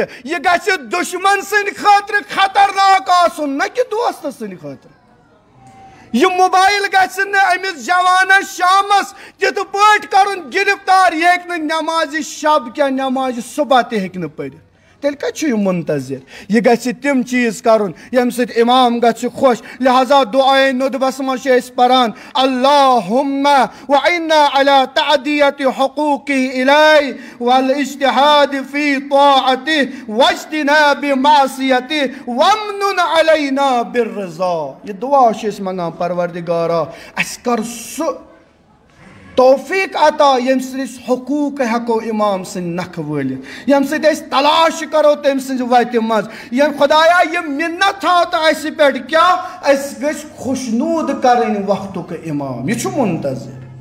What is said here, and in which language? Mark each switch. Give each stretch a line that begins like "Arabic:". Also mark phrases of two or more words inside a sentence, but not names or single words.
Kashmiri: یہِ گژھِ دُشمن سٕنٛدِ خٲطرٕ خطرناک آسُن نہ کہِ دوستہٕ سٕنٛدِ خٲطرٕ یہ موبائل گژھِ نہٕ أمِس جوانس شامس تِتھ پٲٹھۍ کرُن گرفتار یہِ ہیٚکہِ نہٕ نٮ۪مازِ شب کینٛہہ نٮ۪مازِ صبح تہِ ہیٚکہِ نہٕ پٔرِتھ تیٚلہِ کتہِ چھُ یہِ منتظر یہِ گژھِ تِم چیٖز کرُن ییٚمہِ سۭتۍ امام گژھِ خۄش لہذا دعائے ندبس منٛز چھِ أسۍ پران
Arabic: اللہُمَّ وَعِنَّا عَلَى تَعْدِيَةِ حُقُوقِهِ إِلَيْهِ وَالْإِجْتِهَادِ فِي طَاعَتِهِ وَاجْتِنَابِ مَعْصِيَتِهِ وَامْنُنْ عَلَيْنَا بِالرِّضَا
Kashmiri: یہ دعا چھِ أسۍ منگان پروردگارا اَسہِ کر سُہ توفیق عطا یم سٕنٛدِس حقوٗق ہٮ۪کو امام سٕنٛدۍ نکھٕ وٲلِتھ یم سۭتۍ أسۍ تلاش کرو تٔمۍ سٕنٛزِ وتہِ منٛز یم خۄدایا یہِ مِنت تھاو تہٕ اَسہِ پٮ۪ٹھ کیٛاہ أسۍ گٔژھۍ خوشنوٗد کرٕنۍ وقتُک امام یہِ چھُ منتظر